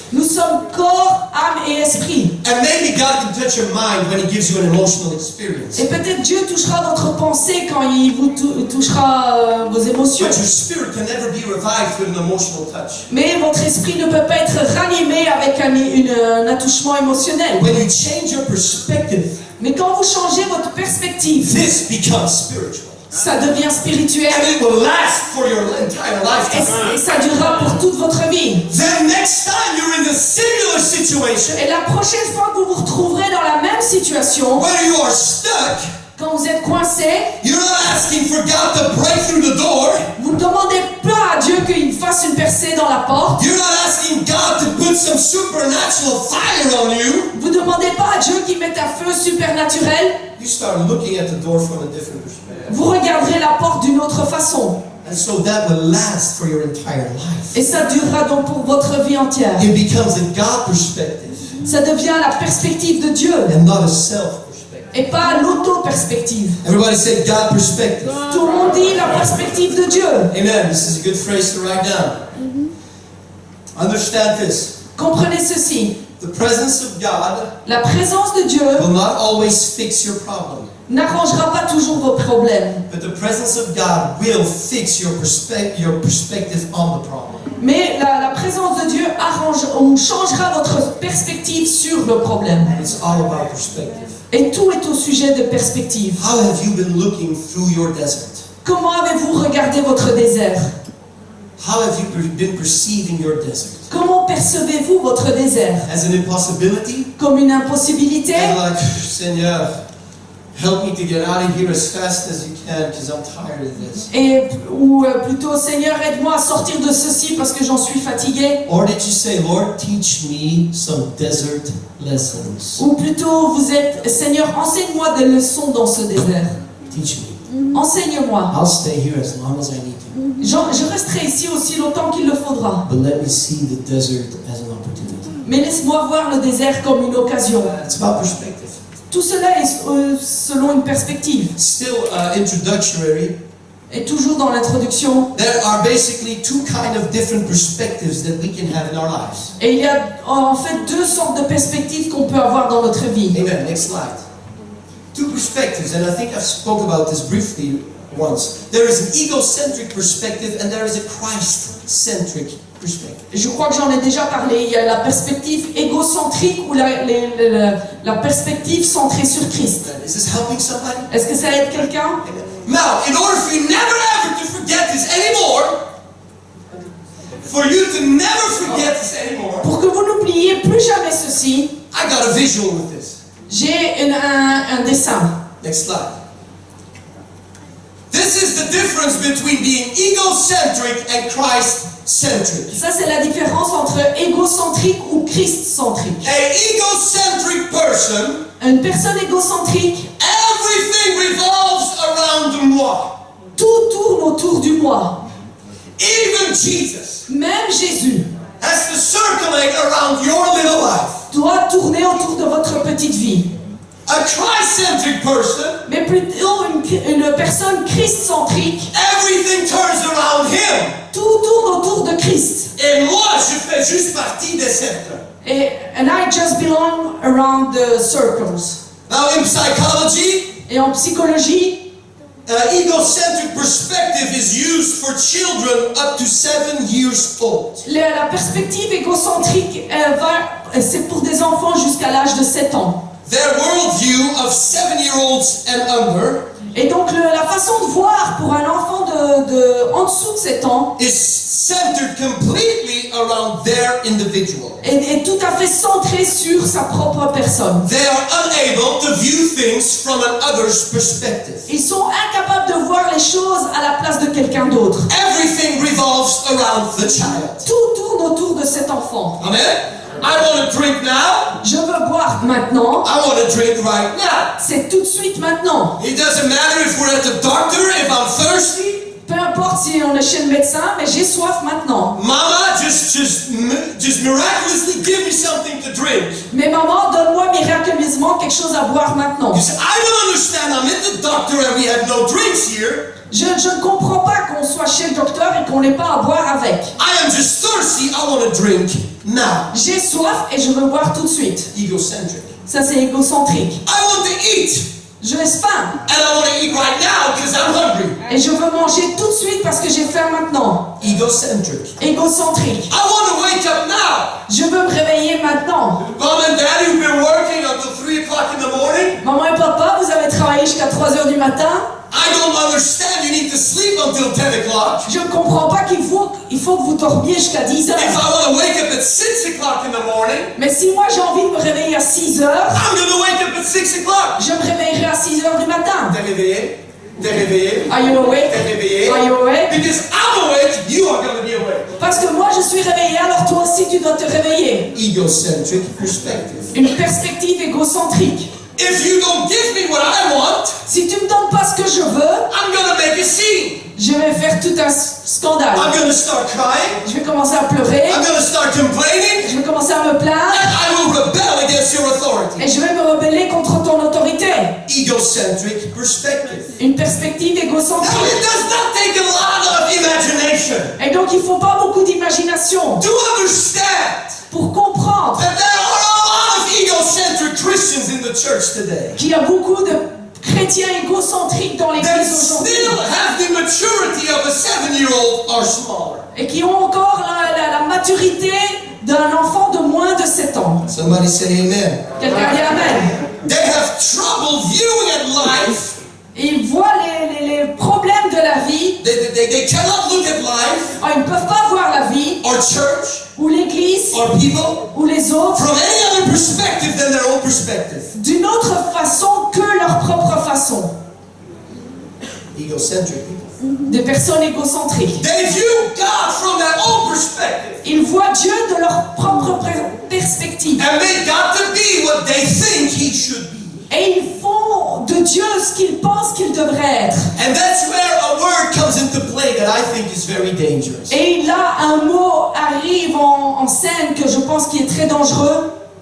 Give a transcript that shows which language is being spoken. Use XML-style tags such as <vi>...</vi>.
<fr>Nous sommes corps, âme et esprit.</fr> <en>And maybe God can touch your mind when He gives you an emotional experience.</en> <fr>Et peut-être Dieu touchera votre pensée quand il vous touchera vos émotions.</fr> <en>But your spirit can never be revived with an emotional touch.</en> <fr>Mais votre esprit ne peut pas être ranimé avec un attouchement émotionnel.</fr> <en>When you change your perspective,</en> <fr>Mais quand vous changez votre perspective,</fr> <en>this becomes spiritual.</en> <fr>ça devient spirituel.</fr> <en>And it will last for your entire lifetime.</en> <fr>Et ça durera pour toute votre vie.</fr> <en>Then next time you're in a similar situation,</en> <fr>Et la prochaine fois que vous vous retrouverez dans la même situation,</fr> <en>where you are stuck,</en> <fr>quand vous êtes coincé,</fr> <en>you're not asking for God to break through the door.</en> <fr>vous ne demandez pas à Dieu qu'il fasse une percée dans la porte.</fr> <en>You're not asking God to put some supernatural fire on you.</en> <fr>Vous ne demandez pas à Dieu qu'il mette un feu supernaturel.</fr> <en>You start looking at the door from a different perspective.</en> <fr>Vous regarderez la porte d'une autre façon.</fr> <en>And so that will last for your entire life.</en> <fr>Et ça durera donc pour votre vie entière.</fr> <en>It becomes a God perspective</en> <fr>Ça devient la perspective de Dieu</fr> <en>and not a self perspective.</en> <fr>et pas l'auto-perspective.</fr> <en>Everybody say God perspective.</en> <fr>Tout le monde dit la perspective de Dieu.</fr> <en>Amen. This is a good phrase to write down. Understand this.</en> <fr>Comprenez ceci.</fr> <en>The presence of God</en> <fr>La présence de Dieu</fr> <en>will not always fix your problem,</en> <fr>n'arrangera pas toujours vos problèmes.</fr> <en>but the presence of God will fix your perspective on the problem.</en> <fr>Mais la présence de Dieu changera votre perspective sur le problème.</fr> <en>It's all about perspective.</en> <fr>Et tout est au sujet de perspective.</fr> <en>How have you been looking through your desert?</en> <fr>Comment avez-vous regardé votre désert?</fr> <en>How have you been perceiving your desert?</en> <fr>Comment percevez-vous votre désert?</fr> <en>As an impossibility?</en> <fr>Comme une impossibilité?</fr> <en>And like, Seigneur, Help me to get out of here as fast as you can because I'm tired of this.</en> <fr>Ou plutôt, Seigneur, aide-moi à sortir de ceci parce que j'en suis fatigué.</fr> <en>Or did you say, Lord, teach me some desert lessons?</en> <fr>Ou plutôt, vous êtes, Seigneur, enseigne-moi des leçons dans ce désert.</fr> <en>Teach me.</en> <fr>Enseigne-moi.</fr> <en>I'll stay here as long as I need to.</en> <fr>Je resterai ici aussi longtemps qu'il le faudra.</fr> <en>But let me see the desert as an opportunity.</en> <fr>Mais laisse-moi voir le désert comme une occasion.</fr> <en>It's about perspective.</en> <fr>Tout cela est selon une perspective.</fr> <en>Still introductory.</en> <fr>Et toujours dans l'introduction.</fr> <en>There are basically two kind of different perspectives that we can have in our lives.</en> <fr>Et il y a en fait deux sortes de perspectives qu'on peut avoir dans notre vie.</fr> <en>Amen. Next slide. Two perspectives, and I think I've spoke about this briefly once. There is an egocentric perspective and there is a Christ-centric perspective.</en> <fr>Je crois que j'en ai déjà parlé. Il y a la perspective égocentrique ou la perspective centrée sur Christ.</fr> <en>Is this helping somebody?</en> <fr>Est-ce que ça aide quelqu'un?</fr> <en>Amen. Now, in order for you never ever to forget this anymore, for you to never forget this anymore,</en> <fr>Pour que vous n'oubliez plus jamais ceci,</fr> <en>I got a visual with this.</en> <fr>j'ai un dessin.</fr> <en>Next slide. This is the difference between being egocentric and Christ-centric.</en> <fr>Ça, c'est la différence entre égocentrique ou Christ-centrique.</fr> <en>A egocentric person,</en> <fr>Une personne égocentrique,</fr> <en>everything revolves around moi.</en> <fr>tout tourne autour du moi.</fr> <en>Even Jesus</en> <fr>Même Jésus</fr> <en>has to circulate around your little life.</en> <fr>doit tourner autour de votre petite vie.</fr> <en>A Christ-centric person,</en> <fr>Mais plutôt une personne Christ-centrique,</fr> <en>everything turns around him.</en> <fr>tout tourne autour de Christ. Et moi, je fais juste partie des cercles.</fr> <en>And I just belong around the circles. Now, in psychology,</en> <fr>Et en psychologie,</fr> <en>egocentric perspective is used for children up to 7 years old.</en> <fr>la perspective égocentrique, c'est pour des enfants jusqu'à l'âge de 7 ans.</fr> <en>Their worldview of 7-year-olds and under</en> <fr>Et donc la façon de voir pour un enfant en dessous de 7 ans</fr> <en>is centered completely around their individual.</en> <fr>est tout à fait centré sur sa propre personne.</fr> <en>They are unable to view things from another's perspective.</en> <fr>Ils sont incapables de voir les choses à la place de quelqu'un d'autre.</fr> <en>Everything revolves around the child.</en> <fr>Tout tourne autour de cet enfant.</fr> <en>Amen? I want to drink now.</en> <fr>Je veux boire maintenant.</fr> <en>I want to drink right now.</en> <fr>C'est tout de suite maintenant.</fr> <en>It doesn't matter if we're at the doctor, if I'm thirsty.</en> <fr>Peu importe si on est chez le médecin, mais j'ai soif maintenant.</fr> <en>Mama, just miraculously give me something to drink.</en> <fr>Mais maman, donne-moi miraculeusement quelque chose à boire maintenant.</fr> <en>You say, I don't understand. I'm at the doctor and we have no drinks here.</en> <fr>Je ne comprends pas qu'on soit chez le docteur et qu'on n'ait pas à boire avec.</fr> <en>I am just thirsty. I want to drink now.</en> <fr>J'ai soif et je veux boire tout de suite.</fr> <en>Egocentric.</en> <fr>Ça, c'est égocentrique.</fr> <en>I want to eat.</en> <fr>J'ai faim.</fr> <en>And I want to eat right now because I'm hungry.</en> <fr>Et je veux manger tout de suite parce que j'ai faim maintenant.</fr> <en>Egocentric.</en> <fr>Égocentrique.</fr> <en>I want to wake up now.</en> <fr>Je veux me réveiller maintenant.</fr> <en>Mom and Dad, you've been working until 3 o'clock in the morning.</en> <fr>Maman et papa, vous avez travaillé jusqu'à 3 heures du matin.</fr> <en>I don't understand. You need to sleep until 10 o'clock.</en> <fr>Je ne comprends pas qu'il faut que vous dormiez jusqu'à 10 heures.</fr> <en>If I want to wake up at 6 o'clock in the morning,</en> <fr>Mais si moi j'ai envie de me réveiller à 6 heures,</fr> <en>I'm going to wake up at 6 o'clock.</en> <fr>je me réveillerai à 6 heures du matin. T'es réveillé? T'es réveillé?</fr> <en>Are you awake?</en> <fr>T'es réveillé?</fr> <en>Are you awake? Because I'm awake, you are going to be awake.</en> <fr>Parce que moi je suis réveillée, alors toi aussi tu dois te réveiller.</fr> <en>Egocentric perspective.</en> <fr>Une perspective égocentrique.</fr> <en>If you don't give me what I want,</en> <fr>Si tu me donnes pas ce que je veux,</fr> <en>I'm going to make a scene.</en> <fr>je vais faire tout un scandale.</fr> <en>I'm going to start crying.</en> <fr>Je vais commencer à pleurer.</fr> <en>I'm going to start complaining.</en> <fr>Je vais commencer à me plaindre.</fr> <en>And I will rebel against your authority.</en> <fr>Et je vais me rebeller contre ton autorité.</fr> <en>Egocentric perspective.</en> <fr>Une perspective</fr> <en>Now,</en> <fr>égocentrique.</fr> <en>it does not take a lot of imagination</en> <fr>Et donc il faut pas beaucoup d'imagination</fr> <en>to understand</en> <fr>pour comprendre</fr> <en>that there are a lot of egocentric Christians in the church today</en> <fr>qu'il y a beaucoup de chrétiens égocentriques dans</fr> <en>that</en> <fr>l'église aujourd'hui</fr> <en>still have the maturity of a 7-year-old or smaller.</en> <fr>et qui ont encore la maturité d'un enfant de moins de 7 ans.</fr> <en>Somebody say amen.</en> <fr>Quelqu'un dit Amen.</fr> <en>They have trouble viewing at life.</en> <fr>Et ils voient les problèmes de la vie.</fr> <en>They cannot look at life</en> <fr>Oh, ils ne peuvent pas voir la vie</fr> <en>or church</en> <fr>ou l'église</fr> <en>or people</en> <fr>ou les autres</fr> <en>from any other perspective than their own perspective.</en> <fr>d'une autre façon que leur propre façon.</fr> <en>Egocentric people.</en> <fr>Des personnes égocentriques.</fr> <en>They view God from their own perspective.</en> <fr>Ils voient Dieu de leur propre perspective.</fr> <en>And make God to be what they think He should be.</en> <fr>Et ils font de Dieu ce qu'ils pensent qu'il devrait être.</fr> <en>And that's where a word comes into play that I think is very dangerous.</en> <fr>Et là, un mot arrive en scène que je pense qui est très dangereux.</fr>